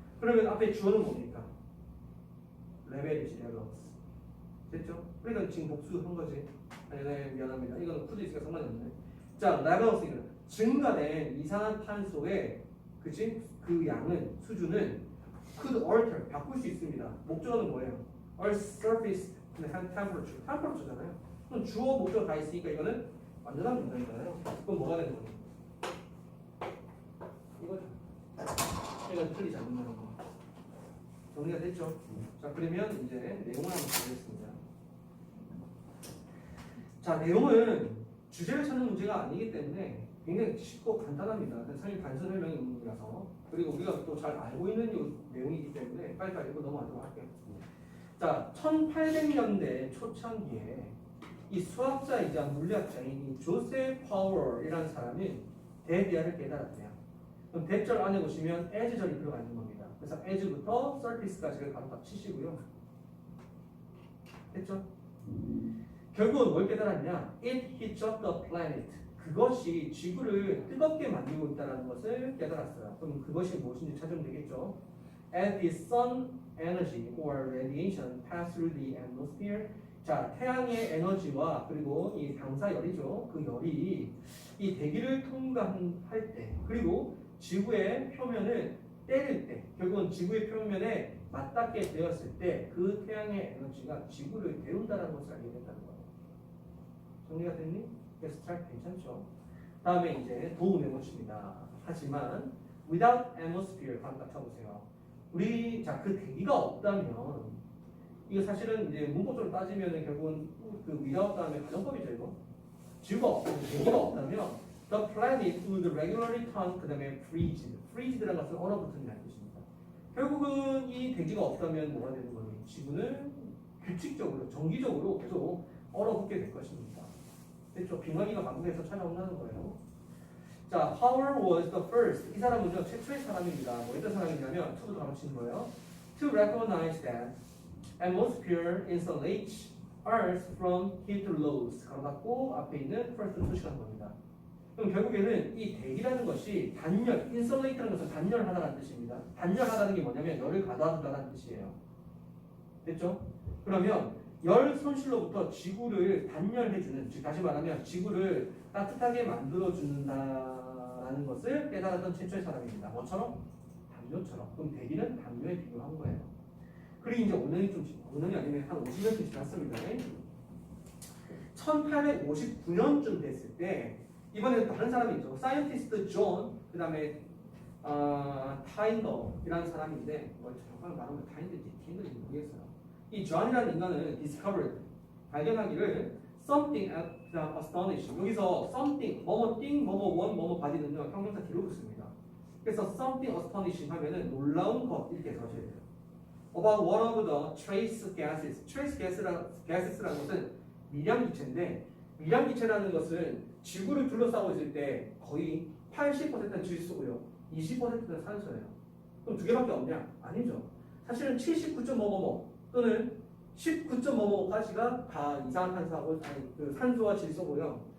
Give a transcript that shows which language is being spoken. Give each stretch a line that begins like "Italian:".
Korean: 그러면 앞에 주어는 뭡니까? 레벨이지 레벨스. 됐죠? 그러니까 지금 복수한 거지. 네, 미안합니다. 이거는 could 있으니까 상관이 없네. 자, 레벨스는 증가된 이산화탄소의 그치? 그 양은 수준은
English: could alter
Korean: 바꿀 수 있습니다. 목적어는 뭐예요?
English: Earth's surface temperature잖아요.
Korean: 그럼 주어 목적어 다 있으니까 이거는 완전한 문장이잖아요. 그럼 뭐가 되는 거예요? 이거죠. 이건 틀리지 않는다는 거. 정리가 됐죠? 자, 그러면 이제 내용을 한번 보겠습니다. 자, 내용은 주제를 찾는 문제가 아니기 때문에 굉장히 쉽고 간단합니다. 사실 단순 설명이라서. 그리고 우리가 또 잘 알고 있는 내용이기 때문에 빨리빨리 이거 넘어가도록 할게요. 자, 1800년대 초창기에 이 수학자이자 물리학자인 이 조셉 파월이라는 사람이 대비아를 깨달았대요. 그럼 대절 안에 보시면 as절이 들어가 있는 겁니다. 그래서 as부터 surface까지를 바로 다 치시고요. 됐죠? 결국은 뭘 깨달았냐?
English: It heats up the planet.
Korean: 그것이 지구를 뜨겁게 만들고 있다는 것을 깨달았어요. 그럼 그것이 무엇인지 찾으면 되겠죠?
English: As the sun energy or radiation pass through the atmosphere.
Korean: 자, 태양의 에너지와 그리고 이 방사열이죠. 그 열이 이 대기를 통과할 때 그리고 지구의 표면을 때릴 때 결국은 지구의 표면에 맞닿게 되었을 때 그 태양의 에너지가 지구를 데운다는 것을 알게 된다는 거예요. 정리가 됐니? 스트라이크 괜찮죠? 다음에 이제 도움의 것입니다. 하지만
English: without atmosphere
Korean: 한번 쳐보세요. 우리 자 그 대기가 없다면 이거 사실은 이제 문법적으로 따지면 결국은 그 without 다음에 가정법이죠 이거. 지구가 없다면 대기가 없다면
English: the planet would regularly turn
Korean: 그다음에
English: freeze.
Korean: freeze라는 것은 얼어붙는다는 뜻입니다. 결국은 이 대기가 없다면 뭐가 되는 거예요? 지구는 규칙적으로 정기적으로 계속 얼어붙게 될 것입니다. 됐죠? 빙하기가 반복해서 찾아온다는 거예요. 자,
English: Howard was the first.
Korean: 이 사람은요 최초의 사람입니다. 뭐 어떤 사람이냐면 to부터 바로 치는 거예요.
English: To recognize that atmosphere insulates Earth from heat loss.
Korean: 가로 닫고 앞에 있는 first 표시한 겁니다. 그럼 결국에는 이 대기라는 것이 단열, insulate라는 것은 단열하다라는 뜻입니다. 단열하다는 게 뭐냐면 열을 가둬둔다는 뜻이에요. 됐죠? 그러면 열 손실로부터 지구를 단열해주는, 즉 다시 말하면 지구를 따뜻하게 만들어준다라는 것을 깨달았던 최초의 사람입니다. 뭐처럼? 담요처럼. 그럼 대기는 담요에 비교한 거예요. 그리고 이제 5년이 아니면 한 50년쯤 지났습니다. 1859년쯤 됐을 때 이번에는 다른 사람이 있죠. 사이언티스트 존, 그 다음에 타인더이라는 사람인데 정말 말하면 타인더인지 티인더인지 모르겠어요. 이 존이라는 인간은
English: discovered,
Korean: 발견하기를
English: something astonishing.
Korean: 여기서 something, 뭐뭐 thing, 뭐뭐 one, 뭐뭐 body는요 형용사 뒤로 붙습니다. 그래서 something astonishing 하면은 놀라운 것 이렇게 해서 하셔야 돼요.
English: About one of the trace gases.
Korean: trace gases라는 것은 미량기체인데 미량기체라는 것은 지구를 둘러싸고 있을 때 거의 80%는 질소고요. 20%는 산소예요. 그럼 두 개밖에 없냐? 아니죠. 사실은 79.555 또는 19.555까지가 다 이산화탄소하고 그 산소와 질소고요.